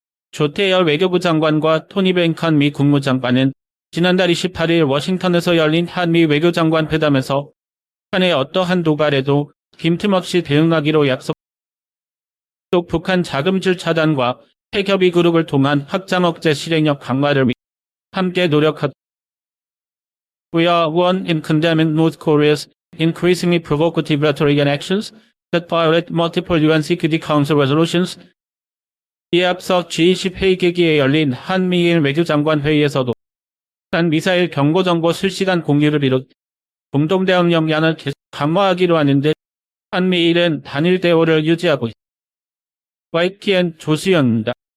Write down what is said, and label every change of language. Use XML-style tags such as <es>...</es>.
<ko>조태열 외교부 장관과 토니 뱅컨 미 국무장관은 지난달 28일 워싱턴에서 열린 한미 외교장관 회담에서 북한의 어떠한 도발에도 빈틈없이 대응하기로 약속. 또 북한 자금줄 차단과 핵협의 그룹을 통한 확장 억제 실행력 강화를 위해 함께 노력하다.</ko> <en>We are one in condemning North Korea's increasingly provocative rhetoric and actions that violate multiple UN Security Council resolutions.</en> <ko>이에 앞서 G20 회의 계기에 열린 한미일 외교장관 회의에서도 북한 미사일 경고정보 실시간 공유를 비롯 공동대응 역량을 계속 강화하기로 하는데 한미일은 단일 대오를 유지하고 있습니다. YTN 조수연입니다.</ko>